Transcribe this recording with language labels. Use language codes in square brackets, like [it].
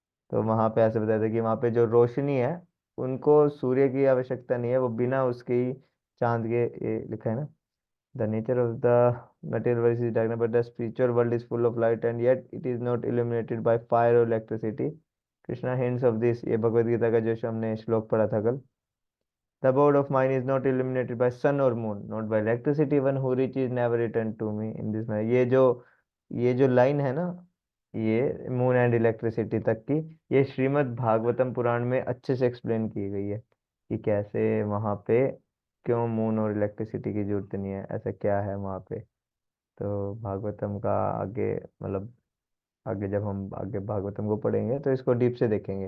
[hi] तो वहां पे ऐसे बताया था कि वहां पे जो रोशनी है उनको सूर्य की आवश्यकता नहीं है, वो बिना उसके ही चांद के, ये लिखा है ना, [en] The nature of the material world is darkness but the spiritual world is full of light and yet it is not illuminated by fire or electricity. [hi] Krishna hints of this, ये भगवत गीता का जो हमने श्लोक पढ़ा था कल। [en] The abode of mine is not illuminated by sun or moon, not by electricity. One who reaches never return to me in this manner. [hi] ये जो लाइन है ना, ये मून एंड इलेक्ट्रिसिटी तक की, ये श्रीमद् भागवतम पुराण में अच्छे से एक्सप्लेन की गई है कि कैसे वहां पे क्यों मून और इलेक्ट्रिसिटी की जरूरत नहीं है, ऐसा क्या है वहां पे। तो भागवतम का आगे मतलब आगे जब हम आगे भागवतम को पढ़ेंगे तो इसको डीप से देखेंगे।